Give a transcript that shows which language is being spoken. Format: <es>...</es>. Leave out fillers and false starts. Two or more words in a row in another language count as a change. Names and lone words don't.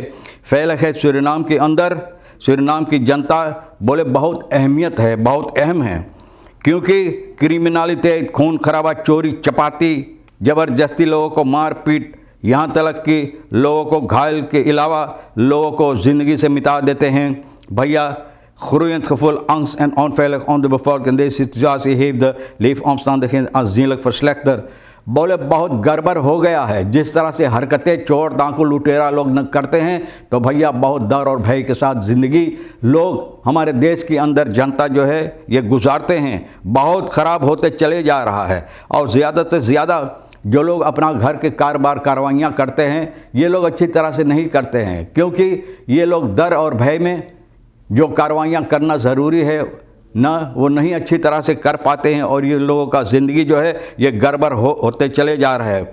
<hns>फैलक है सूरीनाम के अंदर, सूरीनाम की जनता बोले बहुत अहमियत है, बहुत अहम है, क्योंकि क्रिमिनलिटी, खून खराबा, चोरी चपाती, ज़बरदस्ती लोगों को मार पीट, यहाँ तक कि लोगों को घायल के अलावा लोगों को ज़िंदगी से मिटा देते हैं।</hns> <nl>भैया groeiend gevoel angst en onveilig onder de bevolking। Deze situatie heeft de leefomstandigheden aanzienlijk verslechterd।</nl> <hns>बोले बहुत गड़बड़ हो गया है, जिस तरह से हरकतें चोर डाकू लुटेरा लोग न करते हैं, तो भैया बहुत डर और भय के साथ ज़िंदगी लोग हमारे देश के अंदर जनता जो है ये गुजारते हैं, बहुत ख़राब होते चले जा रहा है। और ज़्यादा से ज़्यादा जो लोग अपना घर के कारोबार कार्रवाइयाँ करते हैं, ये लोग अच्छी तरह से नहीं करते हैं, क्योंकि ये लोग डर और भय में जो कार्रवाइयाँ करना ज़रूरी है ना, वो नहीं अच्छी तरह से कर पाते हैं, और ये लोगों का ज़िंदगी जो है ये गड़बड़ होते चले जा रहा है।</hns>